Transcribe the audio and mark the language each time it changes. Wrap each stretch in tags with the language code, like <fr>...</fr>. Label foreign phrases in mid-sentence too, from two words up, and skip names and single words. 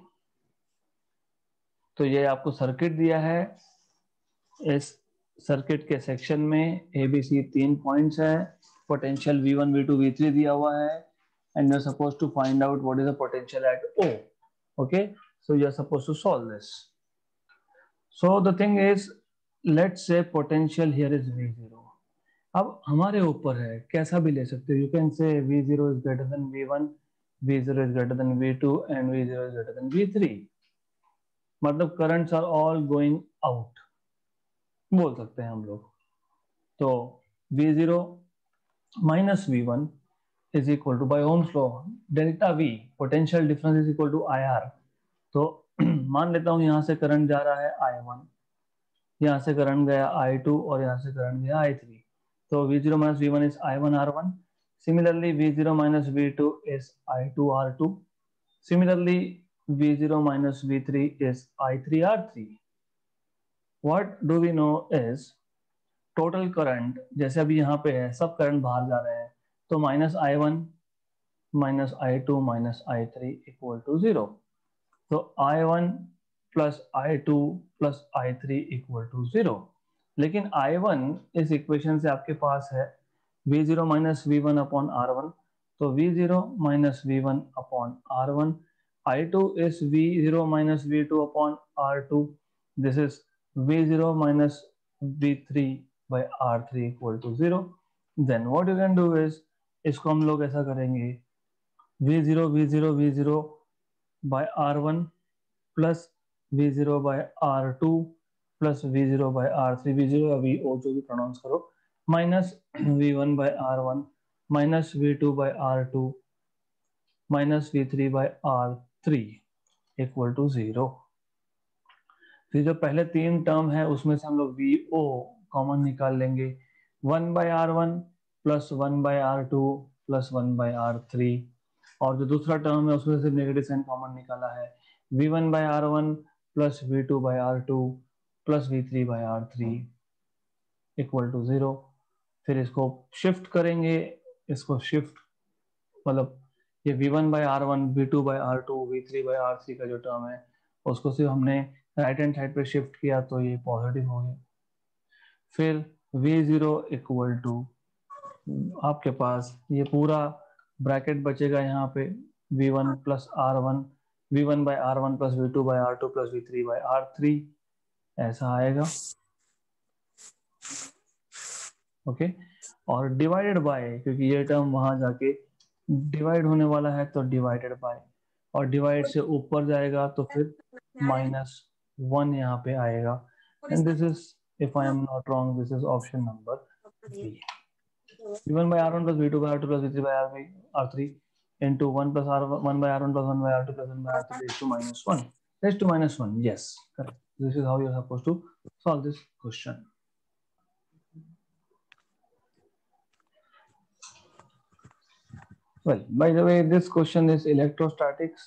<hi>तो ये आपको सर्किट दिया है, इस सर्किट के सेक्शन में ए बी सी 3 पॉइंट्स है, पोटेंशियल V1, V2, V3 दिया हुआ है,</hi> <en>and you're supposed to find out what is the potential at O. Okay, so you're supposed to solve this. So the thing is, let's say potential here is V0।</en> <hi>अब हमारे ऊपर है, कैसा भी ले सकते हो।</hi> <en>you can say V0 is greater than V1, V0 is greater than V2 and V0 is greater than V3,</en> <hi>मतलब</hi> <en>currents are all going out</en> <hi>बोल सकते हैं हम लोग।</hi> <en>तो V0 minus V1 is equal to, by Ohm's law, delta V, potential difference is equal to IR।</en> <hi>तो मान लेता हूं यहां से करंट जा रहा है I1, यहाँ से करंट गया I2 और यहाँ से करंट गया I3.</hi> <en>तो V0 minus V1 is I1 R1. Similarly, V0 minus V2 is I2 R2. Similarly, V0 minus V3 is I3 R3. What do we know is total current,</en> <hi>जैसे अभी यहाँ पे है सब करंट बाहर जा रहे हैं, तो</hi> <en>minus I1 minus I2 minus I3 equal to 0. तो I1 plus I2 plus I3 equal to 0.</en> <hi>लेकिन I1 इस इक्वेशन से आपके पास है</hi> <en>V0 minus V1 upon R1,</en> <hi>तो</hi> <en>V0 minus V1 upon R1. I2 is V0 minus V2 upon R2. This is V0 minus V3 by R3 equal to 0. Then what you can do is,</en> <hi>इसको हम लोग ऐसा करेंगे,</hi> <en>V0 V0 V0 by R1 plus V0 by R2 plus V0 by R3, V0</en> <hi>या VO जो भी प्रोनाउंस करो,</hi> <en>minus V1 by R1 minus V2 by R2 minus V3 by R3 equal to 0.</en> <hi>फिर जो पहले तीन टर्म है उसमें से हम लोग VO कॉमन निकाल लेंगे.</hi> <en>1 by R1 plus 1 by R2 plus 1 by R3,</en> <hi>और जो दूसरा टर्म है उसमें से</hi> <en>negative sign common</en> <hi>निकाला है.</hi> <en>V1 by R1 plus V2 by R2 plus V3 by R3 equal to 0.</en> <hi>फिर इसको शिफ्ट करेंगे, इसको शिफ्ट मतलब ये</hi> <en>V1 by R1 V2 by R2 V3 by R3</en> <hi>का जो टर्म है उसको सिर्फ हमने</hi> <en>right hand side</en> <hi>पे शिफ्ट किया तो ये पॉजिटिव हो गया. फिर V0 इक्वल टू आपके पास ये पूरा ब्रैकेट बचेगा यहाँ पे</hi> <en>V1 plus R1 V1 by R1 plus V2 by R2 plus V3 by R3</en> <hi>ऐसा आएगा. ओके और</hi> <en>divided by,</en> <hi>क्योंकि ये टर्म वहां जाके डिवाइड होने वाला है तो</hi> <en>divided by,</en> <hi>और डिवाइड से ऊपर जाएगा तो फिर -1 यहाँ पे आएगा.</hi> <en>and this is, if I am not wrong, this is option number B. V1 by R1 plus V2 by R2 plus V3 by R3 into 1 plus R1 1 by R1 plus 1 by R2 plus 1 by R3 raised to -1. Raised to -1. Yes, correct. This is how you are supposed to solve this question. Well, by the way, this question is electrostatics.</en>